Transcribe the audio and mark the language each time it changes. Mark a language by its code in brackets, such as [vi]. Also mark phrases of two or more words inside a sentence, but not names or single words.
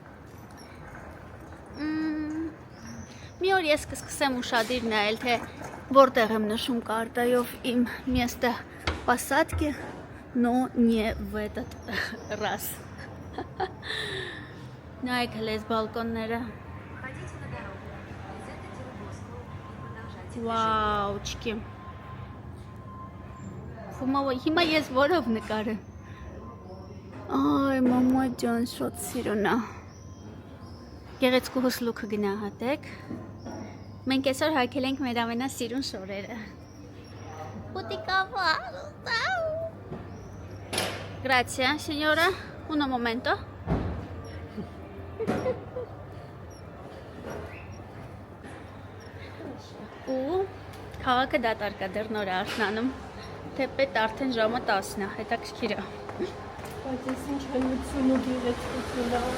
[hy] Մի օր ես կսկսեմ ուշադիր նայել, թե որտեղ եմ նշում կարտայով իմ [ru] место посадки, но не в этот раз։ [hy] Նայեք հենց բալկոնները։ Վաու, չկի։ Հիմա ես որով նկարեմ։ Այ, մամա ջան, շատ սիրուն է։ Գեղեցկու հուսլուքը գնահատեք։ Մենք այսօր հագել ենք մեր ամենասիրուն շորերը։ Puticava. [it] Grazie, signora. Un momento. [hy] Ու քաղաքը դատարկ է դեռ նոր արթնանում, թեպետ արդեն ժամը 10-ն է, հետաքրքիր է։ Բայց ես ինչ հնություն ու գեղեցկություն է։